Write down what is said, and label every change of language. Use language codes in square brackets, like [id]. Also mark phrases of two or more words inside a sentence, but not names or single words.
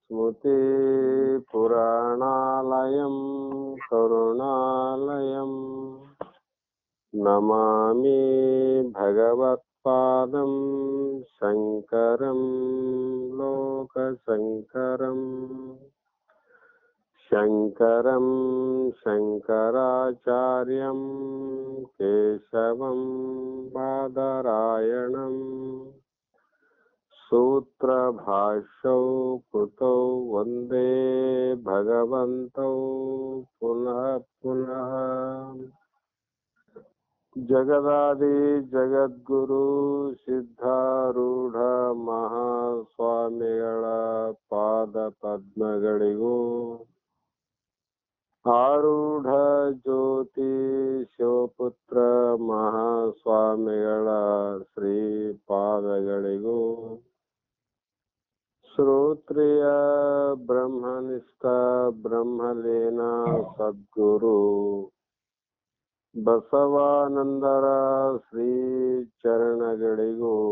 [sa] स्मृतिपुराणालयं करुणालयं नमामि भगवत्पादं शङ्करं लोकशङ्करम् शङ्करं शङ्कराचार्यं केशवं बादरायणम् सूत्रभाष्यौ कृतौ वन्दे भगवन्तौ पुनः पुनः जगदादि जगद्गुरु [kn] ಸಿದ್ಧಾರೂಢ ಮಹಾಸ್ವಾಮಿಗಳ ಪಾದ ಪದ್ಮಗಳಿಗೂ ಆರೂಢ ಜ್ಯೋತಿ ಶಿವಪುತ್ರ ಮಹಾಸ್ವಾಮಿಗಳ ಶ್ರೀ ಪಾದಗಳಿಗೂ ಶ್ರೋತ್ರಿಯ ಬ್ರಹ್ಮನಿಷ್ಠ ಬ್ರಹ್ಮಲೀನ ಸದ್ಗುರು ಬಸವಾನಂದರ ಶ್ರೀ ಚರಣಗಳಿಗೂ